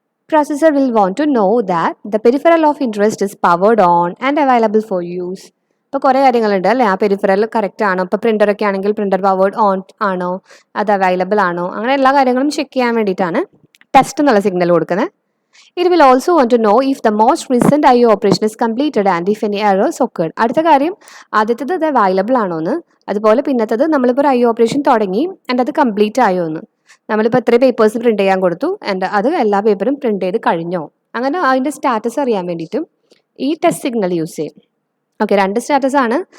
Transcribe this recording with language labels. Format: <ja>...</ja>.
<en>Processor will want to know that the peripheral of interest is powered on and available for use.</en> <ml>ഇപ്പോൾ കുറേ കാര്യങ്ങളുണ്ട് അല്ലേ, ആ peripheral correct ആണോ, ഇപ്പോൾ പ്രിൻ്ററൊക്കെ ആണെങ്കിൽ പ്രിൻ്റർ പവേർഡ് ഓൺ ആണോ, അത് അവൈലബിൾ ആണോ, അങ്ങനെ എല്ലാ കാര്യങ്ങളും ചെക്ക് ചെയ്യാൻ വേണ്ടിയിട്ടാണ് ടെസ്റ്റ് എന്നുള്ള സിഗ്നൽ കൊടുക്കുന്നത്.</ml> <en>It will also want to know if the most recent IO operation is completed and if any errors occurred.</en> <ml>അടുത്ത കാര്യം ആദ്യത്തേത് അത് അവൈലബിൾ ആണോ എന്ന്, അതുപോലെ പിന്നത്തത് നമ്മളിപ്പോൾ ഒരു IO ഓപ്പറേഷൻ തുടങ്ങി ആൻഡ് അത് കംപ്ലീറ്റ് ആയോ എന്ന്. നമ്മളിപ്പോൾ എത്ര പേപ്പേഴ്സ് പ്രിൻറ്റ് ചെയ്യാൻ കൊടുത്തു ആൻഡ് അത് എല്ലാ പേപ്പറും പ്രിൻറ്റ് ചെയ്ത് കഴിഞ്ഞോ, അങ്ങനെ അതിൻ്റെ സ്റ്റാറ്റസ് അറിയാൻ വേണ്ടിയിട്ടും ഈ ടെസ്റ്റ് സിഗ്നൽ യൂസ് ചെയ്യും. ഓക്കെ, 2 സ്റ്റാറ്റസ് ആണ്.</ml>